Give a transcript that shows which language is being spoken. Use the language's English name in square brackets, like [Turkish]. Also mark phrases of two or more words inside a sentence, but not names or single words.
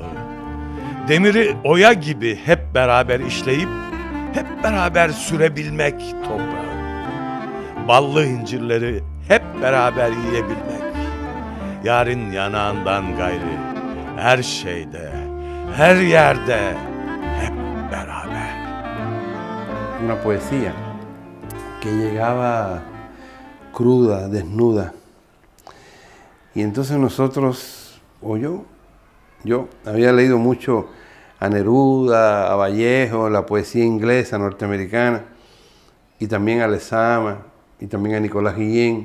[Turkish] Demiri oya gibi hep beraber işleyip, hep beraber sürebilmek toprağı. Ballı incirleri hep beraber yiyebilmek. Yarın yanağından gayri, her şeyde, her yerde, hep beraber. [Spanish] Una poesía que llegaba cruda, desnuda. Y entonces nosotros, o yo había leído mucho a Neruda, a Vallejo, la poesía inglesa, norteamericana, y también a Lezama, y también a Nicolás Guillén.